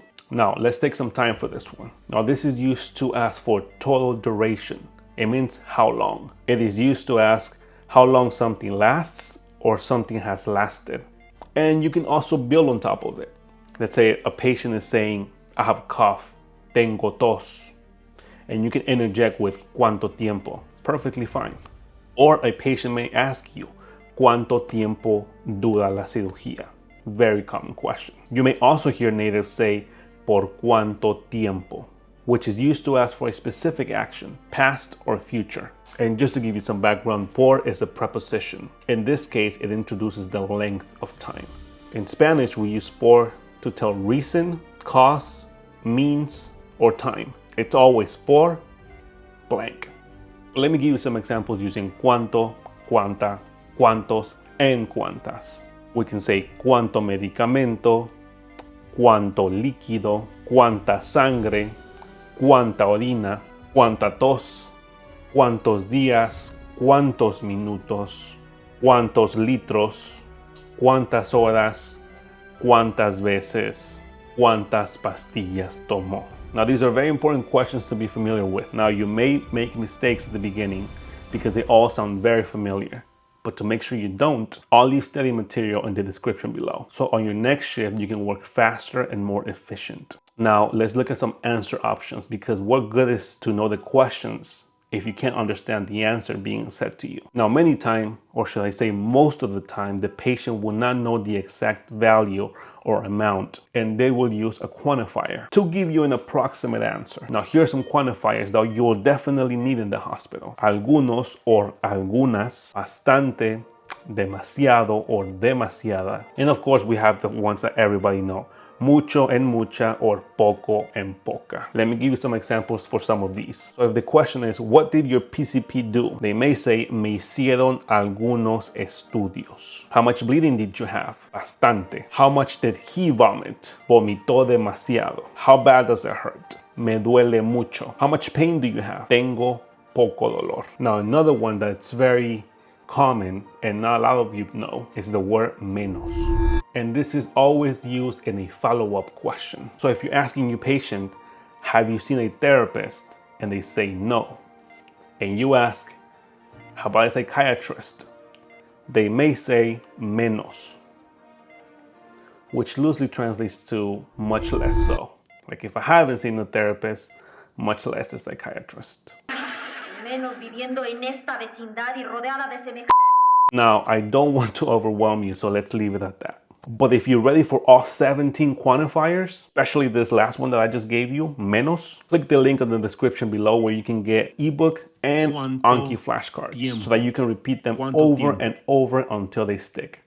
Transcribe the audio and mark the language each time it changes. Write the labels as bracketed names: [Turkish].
[English] Now, let's take some time for this one. Now, this is used to ask for total duration. It means how long. It is used to ask how long something lasts or something has lasted. And you can also build on top of it. Let's say a patient is saying, I have a cough, [Spanish] tengo tos. [English] And you can interject with [Spanish] cuánto tiempo, [English] perfectly fine. Or a patient may ask you, [Spanish] ¿cuánto tiempo dura la cirugía? [English] Very common question. You may also hear natives say, [Spanish] por cuánto tiempo, [English] which is used to ask for a specific action, past or future. And just to give you some background, por is a preposition. In this case, it introduces the length of time. In Spanish, we use por to tell reason, cause, means, or time. It's always por blank. Let me give you some examples using cuánto, cuánta, cuántos, and cuántas. We can say [Spanish] cuánto medicamento, cuánto líquido, cuánta sangre, cuánta orina, cuánta tos, cuántos días, cuántos minutos, cuántos litros, cuántas horas, cuántas veces, cuántas pastillas tomó. [English] Now, these are very important questions to be familiar with. Now, you may make mistakes at the beginning because they all sound very familiar. But to make sure you don't, I'll leave study material in the description below. So on your next shift, you can work faster and more efficient. Now, let's look at some answer options because what good is to know the questions if you can't understand the answer being said to you. Now, many times, or should I say most of the time, the patient will not know the exact value or amount, and they will use a quantifier to give you an approximate answer. Now, here are some quantifiers that you will definitely need in the hospital. [Spanish] Algunos or algunas, bastante, demasiado or demasiada. [English] And of course, we have the ones that everybody know. Mucho and mucha, or poco and poca. Let me give you some examples for some of these. So if the question is, what did your PCP do? They may say, [Spanish] me hicieron algunos estudios. [English] How much bleeding did you have? Bastante. How much did he vomit? [Spanish] Vomitó demasiado. [English] How bad does it hurt? [Spanish] Me duele mucho. [English] How much pain do you have? [Spanish] Tengo poco dolor. [English] Now, another one that's very common and not a lot of you know is the word menos. And this is always used in a follow-up question. So if you're asking your patient, have you seen a therapist? And they say no. And you ask, how about a psychiatrist? They may say menos, which loosely translates to much less so. Like if I haven't seen a therapist, much less a psychiatrist. [Spanish] Menos viviendo en esta vecindad y rodeada de semejantes. [English] Now, I don't want to overwhelm you, so let's leave it at that. But if you're ready for all 17 quantifiers, especially this last one that I just gave you, menos, click the link in the description below where you can get ebook and Anki flashcards so that you can repeat them over and over until they stick.